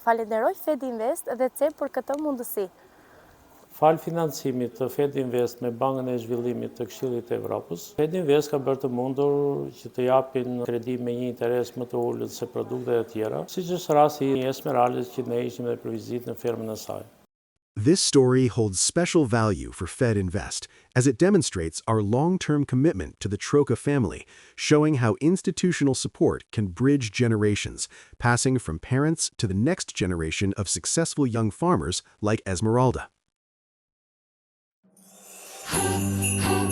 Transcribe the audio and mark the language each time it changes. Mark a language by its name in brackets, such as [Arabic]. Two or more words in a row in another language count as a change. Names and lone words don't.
[Albanian] Falenderoj Fed Invest dhe CEB për këtë mundësi. Fal financimit të Fed Invest me Bankën e Zhvillimit të Këshillit të Evropës, Fed Invest ka bërë të mundur që të japin kredi me një interes më të ulët se produktet e tjera, siç është rasti i Esmeraldës që ne ishim dhe për vizitë në fermën e saj. [English] This story holds special value for Fed Invest, as it demonstrates our long-term commitment to the Troca family, showing how institutional support can bridge generations, passing from parents to the next generation of successful young farmers like Esmeralda.